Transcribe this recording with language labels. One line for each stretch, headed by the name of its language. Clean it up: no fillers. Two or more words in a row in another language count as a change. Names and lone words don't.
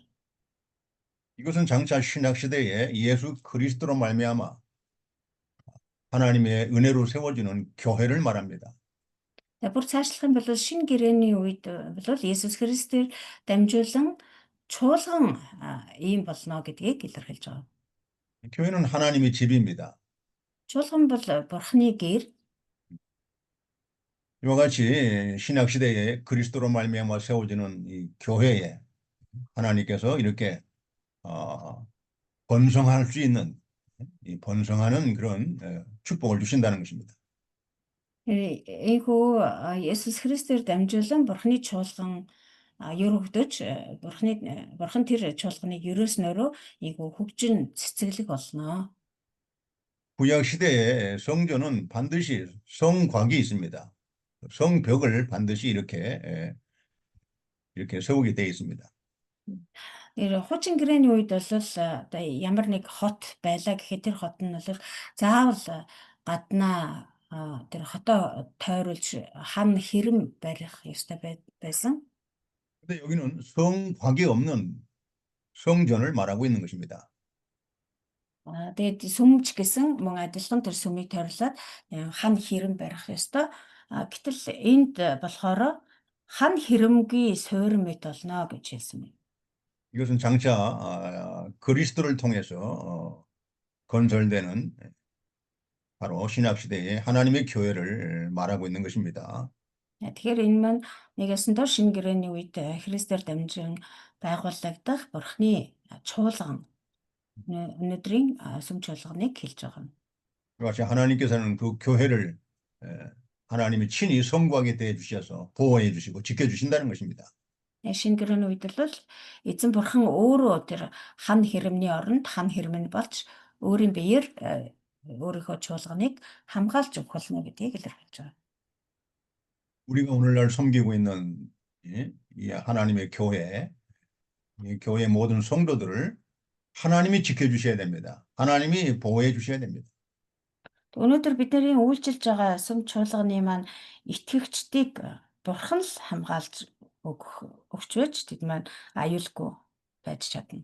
Korean: 이것은 장차 신약 시대에 예수 그리스도로 말미암아 하나님의 은혜로 세워지는 교회를 말합니다.
Mongolian: Бүр цаашлах юм бол шинэ гэрээний үед бол Есүс Христээр дамжуулан чуулган ийм болно гэдгийг илэрхийлж байгаа.
Korean: 교회는 하나님의 집입니다.
Mongolian: Чуулган бол Бурхны гэр.
Korean: 이와 같이 신약 시대에 그리스도로 말미암아 세워지는 이 교회에 하나님께서 이렇게 번성할 수 있는 이 번성하는 그런 축복을 주신다는 것입니다.
Mongolian: Ийхүү Есүс Христээр дамжуулан Бурхны чуулган өргөдөж бурхан тэр чуулганыг ерөөснөөрөө 이거 хөгжин цэцэглэг болно.
Korean: 구약 시대에 성전은 반드시 성곽이 있습니다. 성벽을 반드시 이렇게 세우게 되어 있습니다.
Mongolian: Тэр хуучин гэрээний үед бол одоо ямар нэг хот байлаа гэхэд тэр хот нь бол заавал гаднаа тэр хотоо тойруулж хан хэрэм барих ёстой байсан.
Korean: 근데 여기는 성곽이 없는 성전을 말하고 있는 것입니다.
Mongolian: Тэгээд сүмж гэсэн мөн адилхан тэр сүмийг тойрлоод хан хэрэм барих ёстой. Гэтэл энд болохоор хан хэрэмгийн суурин мэт болно гэж хэлсэн байна.
Korean: 이것은 장차 그리스도를 통해서 건설되는 바로 신약 시대의 하나님의 교회를 말하고 있는 것입니다.
Mongolian: Тэгэхээр энэ маань нэгээс нь дор шинэ гэрээний үед Христээр дамжин байгуулагдах Бурхны чуулган өнөөдрийн сүм чуулганыг хэлж байгаа юм.
Korean: 그것이 하나님께서는 그 교회를 하나님이 친히 성곽에 대해 주셔서 보호해 주시고 지켜 주신다는 것입니다.
Mongolian: Шинэ гэрээний үед бол эзэн бурхан өөрөө тэр хан хэрэмний оронд хан хэрмэн болж өөрийн биеэр өөрийнхөө чуулганыг хамгаалж өгөх болно гэдгийг илэрхийлж байгаа.
Korean: 우리가 오늘날 섬기고 있는 이 하나님의 교회, 이 교회 모든 성도들을 하나님이 지켜주셔야 됩니다. 하나님이 보호해 주셔야 됩니다.
Mongolian: Өнөөдөр бидний үйлчилж байгаа сүм чуулганы маань итгэгчдийг бурхан л хамгаалж өгч байж тэд маань аюулгүй байж чадна.